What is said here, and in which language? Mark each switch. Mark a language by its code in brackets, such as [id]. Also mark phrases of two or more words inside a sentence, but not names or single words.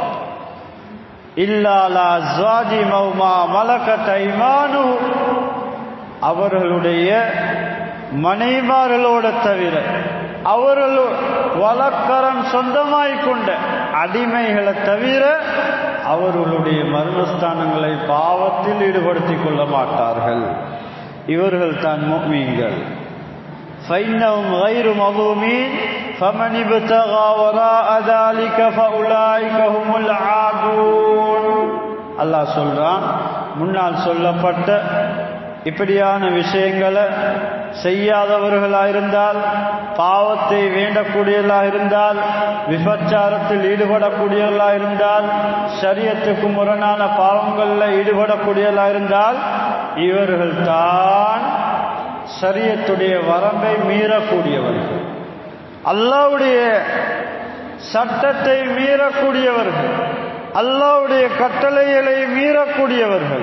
[ar] إلا على أزواجهم أو ما ملكت أيمانهم, [ta] அவர்களுடைய மனைவிமார்களோட தவிர, அவர்கள் வழக்கரம் சொந்தமாய் கொண்ட அடிமைகளை தவிர அவர்களுடைய மர்மஸ்தானங்களை பாவத்தில் ஈடுபடுத்திக் கொள்ள மாட்டார்கள். இவர்கள் தான் முஃமின்கள். [ar] فإنهم غير مظلومين فمن ابتغى وراء ذلك فأولئك هم العادون. [ta] அல்லாஹ் சொல்றான், முன்னால் சொல்லப்பட்ட இப்படியான விஷயங்களை செய்யாதவர்களாயிருந்தால், பாவத்தை வேண்டக்கூடியவர்களாக இருந்தால், விபச்சாரத்தில் ஈடுபடக்கூடியவர்களாக இருந்தால், ஷரியத்துக்கு முரணான பாவங்களில் ஈடுபடக்கூடியவர்களாக இருந்தால் இவர்கள் தான் ஷரியத்துடைய வரம்பை மீறக்கூடியவர்கள், அல்லாஹ்வுடைய சட்டத்தை மீறக்கூடியவர்கள், அல்லாஹ்வுடைய கட்டளைகளை மீறக்கூடியவர்கள்.